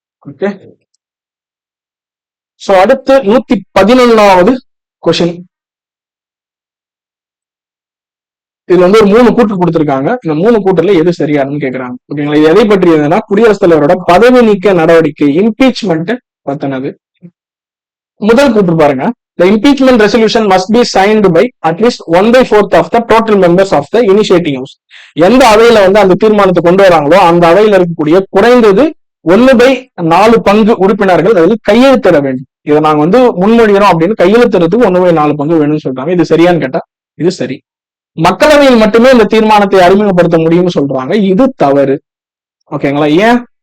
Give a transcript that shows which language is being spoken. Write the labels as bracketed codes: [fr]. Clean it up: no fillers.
[ta] Okay, so அடுத்து 111வது question. இதுல வந்து ஒரு 3 கூற்று கொடுத்திருக்காங்க. இந்த 3 கூற்றுல எது சரியானு கேக்குறாங்க. ஓகேங்களா, இது எதை பற்றியதுன்னா குடியரசுத் தலைவரோட பதவி நீக்க நடவடிக்கை இம்பீச்மெண்ட் பத்தினது. முதல் கூற்று பாருங்க, [en] the impeachment resolution must be signed by at least 1/4 of the total members of the initiating house. [ta] எந்த அவையில வந்து அந்த தீர்மானத்தை கொண்டு வராங்களோ அந்த அவையில இருக்கக்கூடிய குறைந்தது 1/4 பங்கு உறுப்பினர்கள் அதில் கையெழுத்திட வேண்டும். இதை நாங்க வந்து முன்மொழிகிறோம் அப்படின்னு கையெழுத்துறதுக்கு 1/4 பங்கு வேணும்னு சொல்றாங்க. இது சரியான்னு கேட்டா இது சரி. மக்களவையில் மட்டுமே இந்த தீர்மானத்தை அறிமுகப்படுத்த முடியும்னு சொல்றாங்க. இது தவறு. ஓகேங்களா, ஏன்?